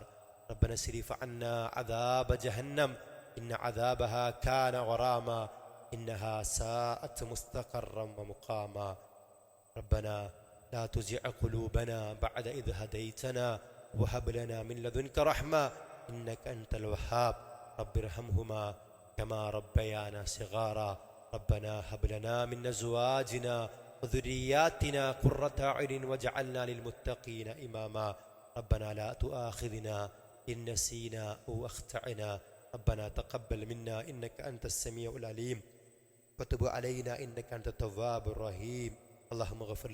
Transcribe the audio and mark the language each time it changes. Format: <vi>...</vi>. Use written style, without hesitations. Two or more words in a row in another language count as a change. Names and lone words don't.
<ar>ربنا اصرف عنا عذاب جهنم إن عذابها كان غراما إنها ساءت مستقرا ومقاما. ربنا لا تزغ قلوبنا بعد إذ هديتنا وهب لنا من لدنك رحمة إنك أنت الوهاب. رب ارحمهما كما ربيانا صغارا. ربنا هب لنا من أزواجنا وذرياتنا قرة أعين واجعلنا للمتقين إماما ربنا لا تؤاخذنا إن نسينا أو أخطأنا ربنا تقبل منا إنك أنت السميع العليم وتب علينا إنك أنت التواب الرحيم اللهم اغفر</ar>